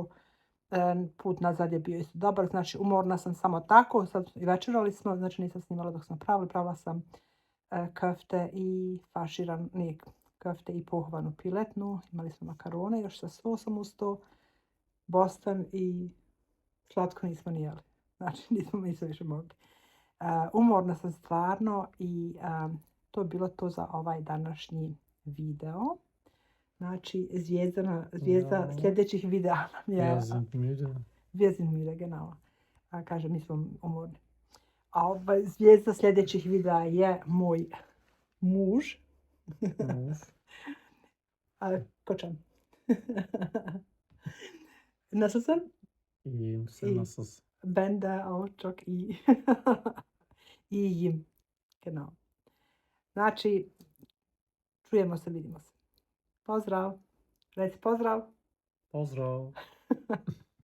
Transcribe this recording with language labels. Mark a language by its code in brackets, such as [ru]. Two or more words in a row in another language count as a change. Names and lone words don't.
[bs] Put nazad je bio isto dobar, znači umorna sam samo tako, sad i večerali smo, znači nisam snimala dok smo pravila sam köfte i köfte i pohovanu piletnu, imali smo makarone još sa sosom uz to, Boston i slatko nismo ni jeli, znači nismo više mogli. Umorna sam stvarno i to je bilo to za ovaj današnji video. Znači, zvijezda sljedećih videa nam je... [de] Wir sind müde. Wir sind müde, genau. [bs] Kaže, mi smo umorni. A zvijezda sljedećih videa je moj muž. Kočan. [tr] Nasılsın? İyiyim, sen nasılsın? Ben de çok iyi. İyiyim. [de] Genau. [bs] Znači, čujemo se, vidimo se. Pozdrav. Reci pozdrav. Pozdrav.